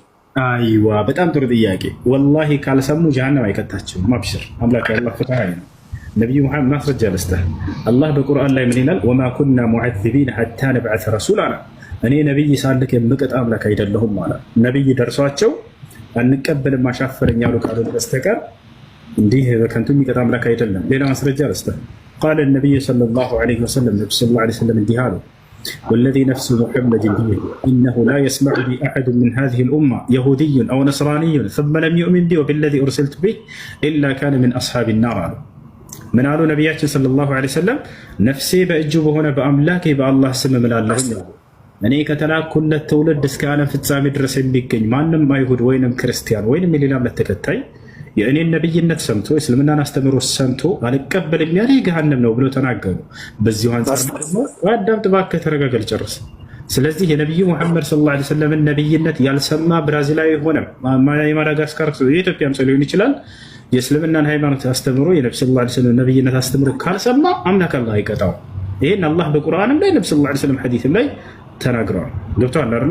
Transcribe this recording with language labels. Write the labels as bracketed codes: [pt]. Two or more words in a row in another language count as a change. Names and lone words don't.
[am] አይዋ በጣም ጥሩ ጥያቄ። ወላሂ ካልሰሙ ጀሃነም አይከታቸውም። አብሽር አምላክ ያላህ ፈታህ ነው። ነብዩ መሐመድ ማስረጃ ለስተ አላህ በቁርአን ላይ ምን ይላል? [ar] وما كنا معذبين حتى نبعث رسولا። [am] እኔ ነብይ ሳልክ የምቀጣ አምላክ አይደለሁም ማለት ነብይ ደርሷቸው አንቀበልም አሻፈረኝ ያሉ ካሉ በስተቀር እንዲህ በከንቱ የሚቀጣ አምላክ አይደለም። ሌላ ማስረጃ ለስተ [ar] قال النبي صلى الله عليه وسلم [am] ነብዩ [ar] صلى الله عليه وسلم [am] እንዲህ አሉ [ar] والذي نفس محمد بيده إنه لا يسمع بي أحد من هذه الأمة يهودي أو نصراني ثم لم يؤمن بي وبالذي أرسلت به إلا كان من أصحاب النار. [am] ምን አሉ ነቢያችን [ar] صلى الله عليه وسلم? [am] ነፍሴ በእጁ በሆነ በአምላኬ በአላህ ስም እምላለሁኝ እኔ ከተላኩለት ትውልድ እስከ ዓለም ፍጻሜ ድረስ የሚገኝ ማንም አይሁድ ወይንም ክርስቲያን ወይንም የሌላ እምነት ተከታይ የእኔን ነብይነት ሰምቶ የእስልምናን አስተምህሮ ሰምቶ አልቀበልም ያለ ገሃነም ነው ብሎ ተናገሩ። በዚሁ አንጻር ደግሞ አዳምጥ እባክህ ተረጋጋ ልጨርስ። ስለዚህ የነቢዩ ሙሐመድ ሰለላሁ ዐለይሂ ወሰለምን ነብይነት ያልሰማ ብራዚላዊ ሆነ የማዳጋስካር የኢትዮጵያም ሰው ሊሆን ይችላል የእስልምናን ሃይማኖት አስተምህሮ የነቢ [ar] صلى الله عليه وسلم [am] ነብይነት አስተምህሮ ካልሰማ አምላክ አላህ አይቀጣው። ይሄን አላህ በቁርአንም ላይ ነቢ [ar] صلى الله عليه وسلم [am] ሐዲስም ላይ ተናግረዋል። ገብቶሃል አይደለ?